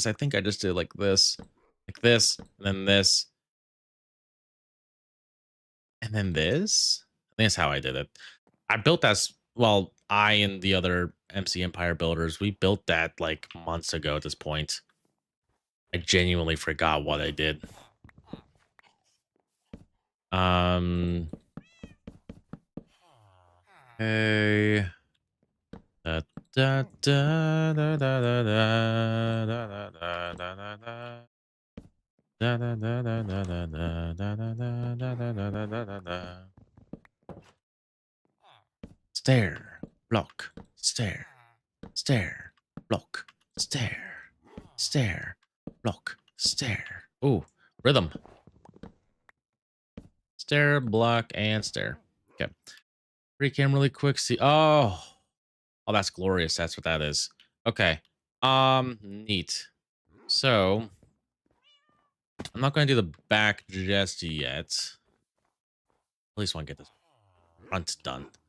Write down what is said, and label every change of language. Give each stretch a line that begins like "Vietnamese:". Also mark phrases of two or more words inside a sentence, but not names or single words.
English: I think I just did like this, and then this, And then this, I think that's how I did it. I built that well, I and the other MC Empire builders, we built that like months ago at this point. I genuinely forgot what I did. Um hey. Da, da, da, da, da, da, da, da, da, da, da, da. Da, da, da, da, da, da, da, da, da, da, da, da, da, da, da, da, da. Stare, block, stare, stare, block, stare, stare, block, stare. Ooh, rhythm. Stare, block, and stare. Okay. Recam really quick. See. Oh, oh, that's glorious. That's what that is. Okay. Neat. So I'm not going to do the back just yet. At least want to get this front done.